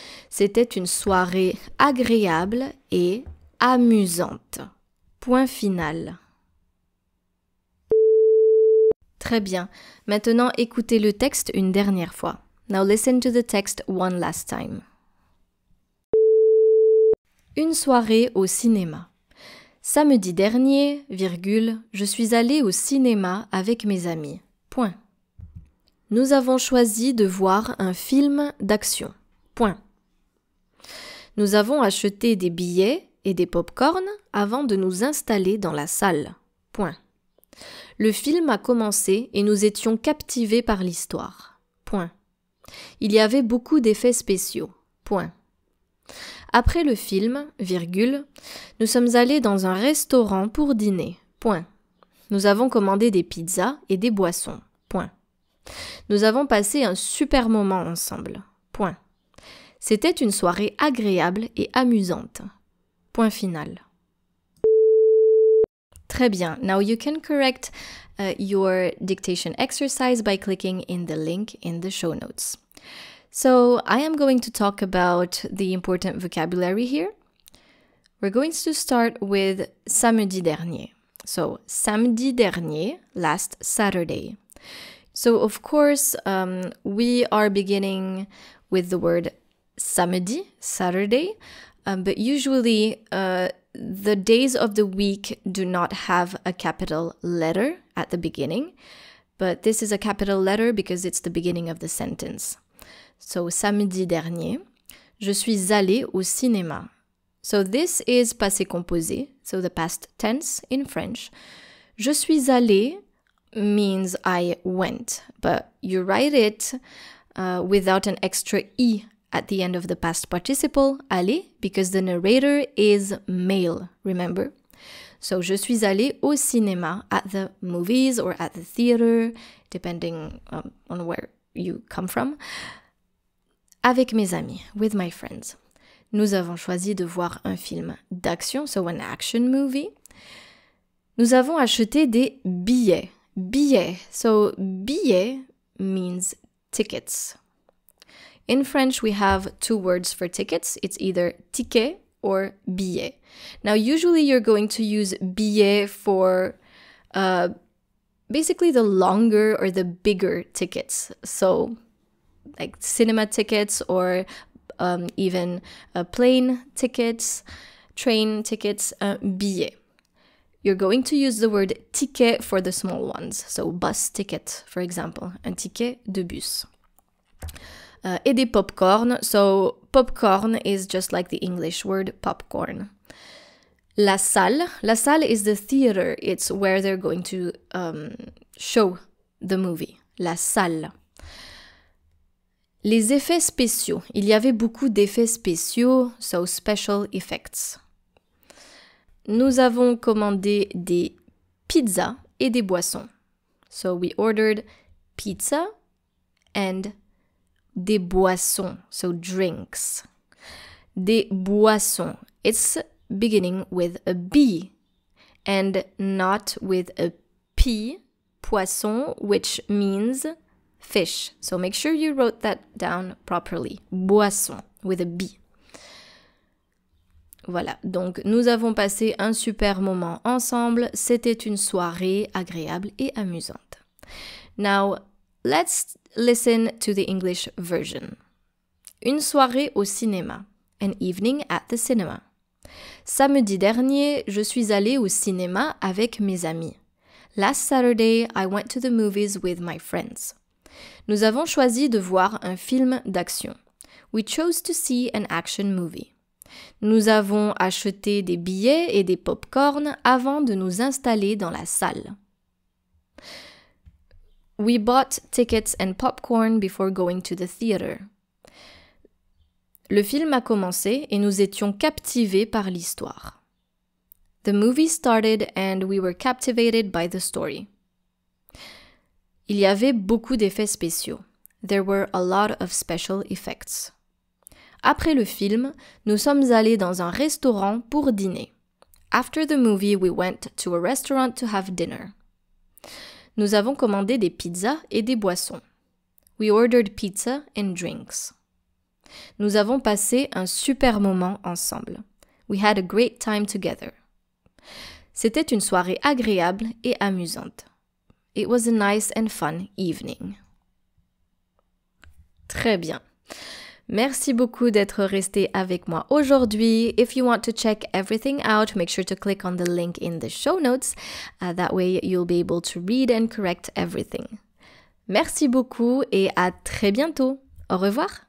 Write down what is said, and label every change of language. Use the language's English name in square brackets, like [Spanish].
[French] C'était une soirée agréable et amusante. Point final. Très bien. Maintenant, écoutez le texte une dernière fois. [English] Now listen to the text one last time. [French] Une soirée au cinéma. Samedi dernier, je suis allée au cinéma avec mes amis. Point. Nous avons choisi de voir un film d'action. Point. Nous avons acheté des billets et des pop-corn avant de nous installer dans la salle. Point. Le film a commencé et nous étions captivés par l'histoire. Point. Il y avait beaucoup d'effets spéciaux. Point. Après le film, nous sommes allés dans un restaurant pour dîner. Point. Nous avons commandé des pizzas et des boissons. Point. Nous avons passé un super moment ensemble. Point. C'était une soirée agréable et amusante. Point final. Très bien. [English] Now you can correct your dictation exercise by clicking in the link in the show notes. So I am going to talk about the important vocabulary here. We're going to start with [French] samedi dernier. [English] So samedi dernier, last Saturday. So of course, we are beginning with the word samedi, Saturday, but usually the days of the week do not have a capital letter at the beginning, but this is a capital letter because it's the beginning of the sentence. [French] So samedi dernier, je suis allée au cinéma. [English] So this is passé composé, so the past tense in French. [French] Je suis allée [English] means I went, but you write it without an extra E at the end of the past participle, aller, because the narrator is male, remember? So, [French] je suis allée au cinéma, [English] at the movies or at the theater, depending on where you come from, [French] avec mes amis, [English] with my friends. [French] Nous avons choisi de voir un film d'action, [English] so an action movie. [French] Nous avons acheté des billets. Billets. [English] So, billet means tickets. In French, we have two words for tickets. It's either ticket or billet. Now, usually you're going to use billet for basically the longer or the bigger tickets. So, like cinema tickets or even plane tickets, train tickets, billet. You're going to use the word ticket for the small ones. So, bus ticket, for example, [French] un ticket de bus. Et des popcorn. [English] So, popcorn is just like the English word popcorn. [French] La salle. La salle [English] is the theater. It's where they're going to show the movie. [French] La salle. Les effets spéciaux. Il y avait beaucoup d'effets spéciaux, [English] so special effects. [French] Nous avons commandé des pizzas et des boissons. [English] So we ordered pizza and [French] des boissons, [English] so drinks. [French] Des boissons. [English] It's beginning with a B and not with a P, poisson, which means fish. So make sure you wrote that down properly. Boisson, with a B. [French] Voilà, donc nous avons passé un super moment ensemble. C'était une soirée agréable et amusante. [English] Now, let's listen to the English version. [French] Une soirée au cinéma. [English] An evening at the cinema. [French] Samedi dernier, je suis allée au cinéma avec mes amis. [English] Last Saturday, I went to the movies with my friends. [French] Nous avons choisi de voir un film d'action. [English] We chose to see an action movie. [French] Nous avons acheté des billets et des pop-corn avant de nous installer dans la salle. [English] We bought tickets and popcorn before going to the theater. [French] Le film a commencé et nous étions captivés par l'histoire. [English] The movie started and we were captivated by the story. [French] Il y avait beaucoup d'effets spéciaux. [English] There were a lot of special effects. [French] Après le film, nous sommes allés dans un restaurant pour dîner. [English] After the movie, we went to a restaurant to have dinner. [French] Nous avons commandé des pizzas et des boissons. [English] We ordered pizza and drinks. [French] Nous avons passé un super moment ensemble. [English] We had a great time together. [French] C'était une soirée agréable et amusante. [English] It was a nice and fun evening. [French] Très bien. Merci beaucoup d'être resté avec moi aujourd'hui. [English] If you want to check everything out, make sure to click on the link in the show notes. That way you'll be able to read and correct everything. [French] Merci beaucoup et à très bientôt. Au revoir.